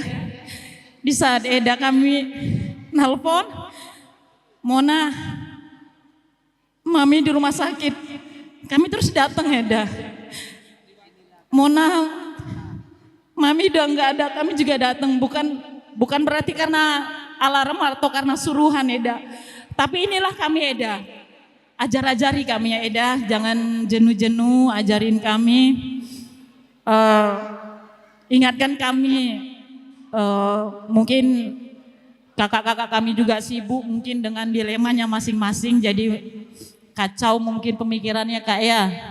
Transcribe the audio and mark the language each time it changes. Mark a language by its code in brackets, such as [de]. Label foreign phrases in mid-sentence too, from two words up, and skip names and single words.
[id] Di saat Eda kami nelpon, Mona, mami di rumah sakit, kami terus datang Eda. Mona, mami udah nggak ada, kami juga datang. Bukan berarti karena alarm atau karena suruhan Eda. Tapi inilah kami Eda. Ajar-ajari kami ya Eda, jangan jenuh-jenuh, ajarin kami. Ingatkan kami, mungkin kakak-kakak kami juga sibuk mungkin dengan dilemanya masing-masing, jadi kacau mungkin pemikirannya Kak ya.